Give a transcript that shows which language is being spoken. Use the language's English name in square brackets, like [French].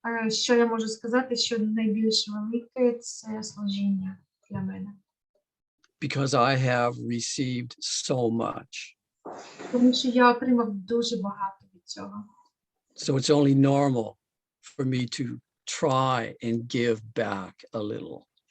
[Ukrainian] Що я можу сказати, що найбільш велике – це служіння для мене. [English] Because I have received so much. [Ukrainian] Тому що я отримав дуже багато від цього. [English] So it's only normal for me to try and give back a little.